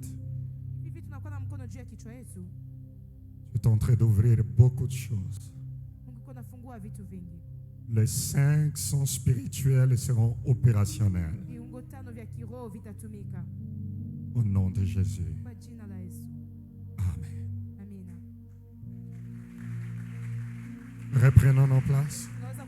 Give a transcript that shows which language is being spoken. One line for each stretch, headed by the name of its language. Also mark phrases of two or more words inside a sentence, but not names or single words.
Swahili: Hivi tunakuwa na mkono juu ya kichwa yetu.
French: Tu es en train d'ouvrir beaucoup de choses.
Swahili: Mungu iko nafungua vitu vingi.
French: Les 5 sons spirituels seront opérationnels.
Swahili: Viungo 5 vya kiroho vitatumika
French: Au nom de Jésus.
Swahili: kwa jina la Yesu.
French: Amen.
Swahili: Amina.
French: Reprenons nos places.